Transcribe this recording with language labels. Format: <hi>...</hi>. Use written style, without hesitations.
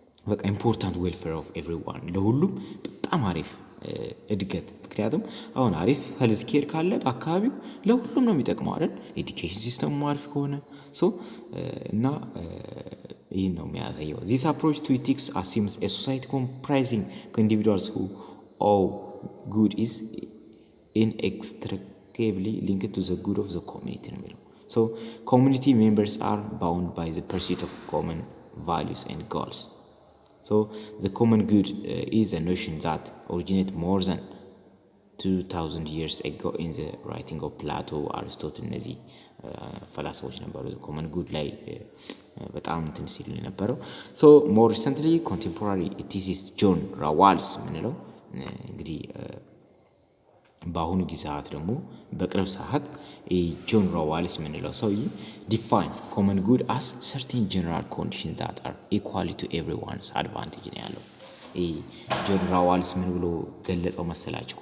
<am>በቃ</am> <en>ኢምፖርታንት ዌልፌር ኦፍ ኤቭሪዋን</en> <am>ለሁሉም በጣም አሪፍ እድገት ምክንያቱም አሁን አሪፍ</am> <en>ሄልዝ ኬር</en> <am>ካለ በአካባቢው ለሁሉም ነው የሚጠቅመው አይደል</am> <en>ኤዱኬሽን ሲስተም</en> <am>አሪፍ ከሆነ</am> <en>so</en> <am>እና ይሄን ነው የሚያሳየው።</am> <en>this approach to ethics assumes a society comprising individuals who all good is inextricably linked to the good of the community</en> <am>ነው የሚለው።</am> <en>so community members are bound by the pursuit of common values and goals. so the common good is a notion that originates more than 2000 years ago in the writing of Plato, Aristotle</en> <am>እነዚህ ፈላስፎች ነበሩ ኮመን ጉድ ላይ በጣም እንትን ሲሉ የነበረው።</am> <en>ሶ ሞር ሪሰንትሊ ኮንቴምፖራሪ ኢቲሲስት</en> <am>ጆን ራዋልስ ምንለው እንግዲህ በአሁኑ ጊዜያት ደግሞ በቅርብ ሰዓት ጆን ራዋልስ ምንለው ሰውዬ</am> <en>ዲፋይን ኮመን ጉድ አስ certain general conditions that are equal to everyone's advantage</en> <am>ነው ያለው። ጆን ራዋልስ ምን ብሎ ገለጸው መሰላችሁ?</am>